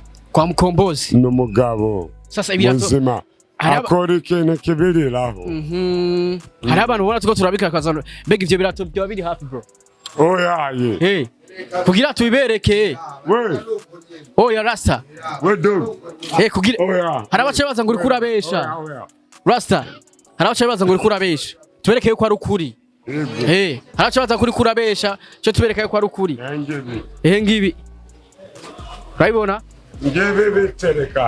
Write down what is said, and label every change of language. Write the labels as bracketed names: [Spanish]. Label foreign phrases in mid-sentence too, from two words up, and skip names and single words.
[Rundi] kwa mukombozi n'umugabo sasa ibirato muzima akora ikintu kibiriraho hari abantu ubona tuko turabikakaza mbega ivyo birato byo biri hafi bro oyaye kugira tubibereke we oya rasta [English] we do [Rundi] kugira hari abace baza ngo uri kurabesha rasta hari abace baza ngo uri kurabesha tubereke yuko ari ukuri hari abace baza kuri kurabesha cyo tubereke yuko ari ukuri ngibi urabibona ngibi bitereka